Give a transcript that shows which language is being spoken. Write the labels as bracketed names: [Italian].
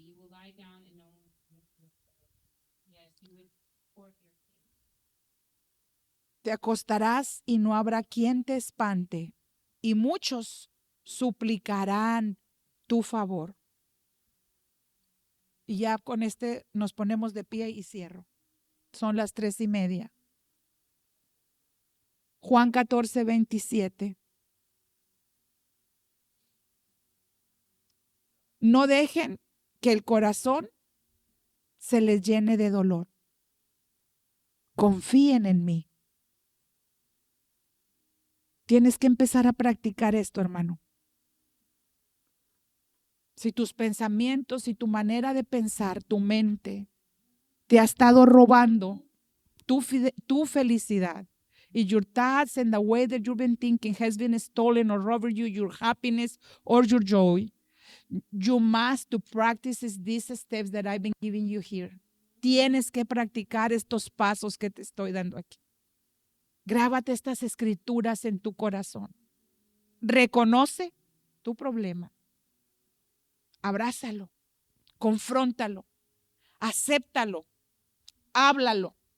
[English] You will lie down and no one will hurt you. Yes, you would support your king. [Spanish] Te acostarás y no habrá quien te espante, y muchos suplicarán tu favor. Y ya con este nos ponemos de pie y cierro. Son las 3:30. Juan 14:27. No dejen que el corazón se les llene de dolor. Confíen en mí. Tienes que empezar a practicar esto, hermano. Si tus pensamientos y tu manera de pensar, tu mente, te ha estado robando tu felicidad, y [English] your thoughts and the way that you've been thinking has been stolen or robbed you your happiness or your joy, you must to practice these steps that I've been giving you here. [Spanish] Tienes que practicar estos pasos que te estoy dando aquí. Grábate estas escrituras en tu corazón. Reconoce tu problema. Abrázalo, confróntalo, acéptalo, háblalo.